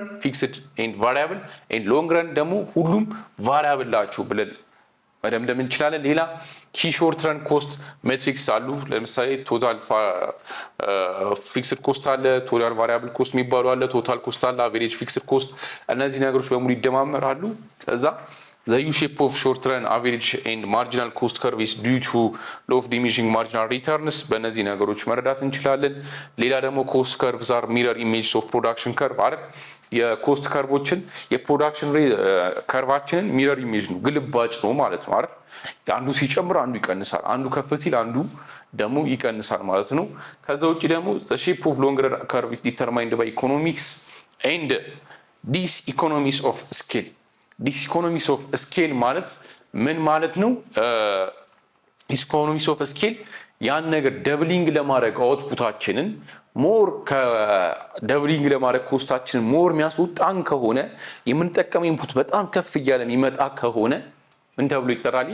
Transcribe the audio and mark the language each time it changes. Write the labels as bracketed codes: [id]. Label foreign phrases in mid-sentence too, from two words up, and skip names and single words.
[en] fixed and variable and long run [am] ደግሞ ሁሉም ቫሪያብል ናቸው ብለን መደምደም እንችላለን። ሌላ ኪ [en] short run cost ሜትሪክስ [am] አሉ። ለምሳሌ [en] total fixed cost አለ፣ total variable cost [am] የሚባሉ አለ፣ [en] total cost አለ፣ average fixed cost። [am] እነዚህ ነገሮች በሙሉ ይደማመራሉ። ከዛ [en] The U shape of short run average and marginal cost curve is due to law of diminishing marginal returns [am] በእነዚህ ነገሮች መረዳት እንችላለን። ሌላ ደግሞ [en] cost curves are mirror images of production curve አይደል? [am] የኮስት ከርቮችን የፕሮዳክሽን ከርቫችንን [en] mirror image [am] ነው፣ ግልባጭ ነው ማለት ነው አይደል? አንዱ ሲጨምር አንዱ ይቀንሳል፣ አንዱ ከፍ ሲል አንዱ ደግሞ ይቀንሳል ማለት ነው። ከዛ ውጭ ደግሞ [en] the shape of longer curve is determined by economics and these economies of scale diseconomies of scale [am] ማለት ምን ማለት ነው? [en] diseconomies of scale [am] ያን ነገር ደብሊንግ ለማድረግ አውትፑታችንን ሞር ከደብሊንግ ለማድረግ ኮስታችንን ሞር የሚያስወጣን ከሆነ የምንጠቀመው ኢንፑት በጣም ከፍ እያለ የሚመጣ ከሆነ ምን ተብሎ ይጠራል?